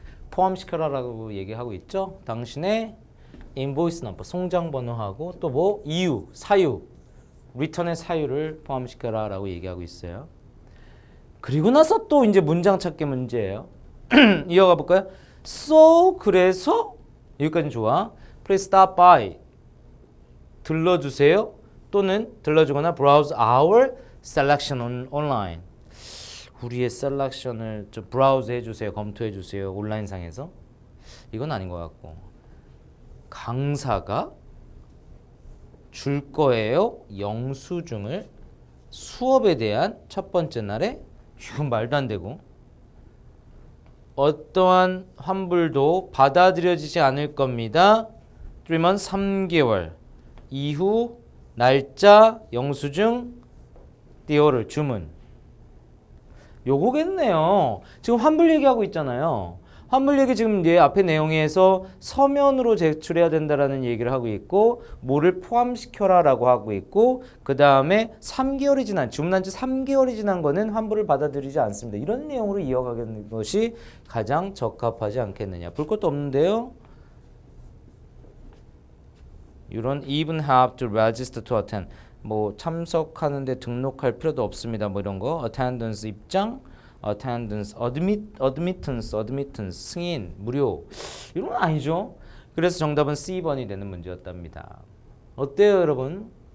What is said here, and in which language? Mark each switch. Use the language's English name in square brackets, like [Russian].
[Korean] 포함시켜라라고 얘기하고 있죠. 당신의 인보이스 넘버, 송장 번호하고 또 뭐 이유, 사유, 리턴의 사유를 포함시켜라라고 얘기하고 있어요. 그리고 나서 또 이제 문장 찾기 문제예요. 이어가 볼까요? So 그래서 여기까지는 좋아. [English] Please stop by. [Korean] 들러주세요. 또는 들러주거나 [English] browse our selection online. [Korean] 우리의 셀렉션을 좀 브라우즈 해주세요. 검토해주세요. 온라인상에서. 이건 아닌 것 같고. 강사가 줄 거예요. 영수증을 수업에 대한 첫 번째 날에 이건 말도 안 되고 어떠한 환불도 받아들여지지 않을 겁니다. 3months 3개월 이후 날짜 영수증 띄어를 주문 요거겠네요. 지금 환불 얘기하고 있잖아요. 환불 얘기 지금 내 앞에 내용에서 서면으로 제출해야 된다라는 얘기를 하고 있고 뭐를 포함시켜라라고 하고 있고 그 다음에 3개월이 지난 주문한 지 3개월이 지난 거는 환불을 받아들이지 않습니다. 이런 내용으로 이어가는 것이 가장 적합하지 않겠느냐. 볼 것도 없는데요. [English] You don't even have to register to attend. [Korean] 뭐 참석하는데 등록할 필요도 없습니다. 뭐 이런 거. attendance 입장, attendance, admittance 승인, 무료. 이런 건 아니죠. 그래서 정답은 C번이 되는 문제였답니다. 어때요, 여러분?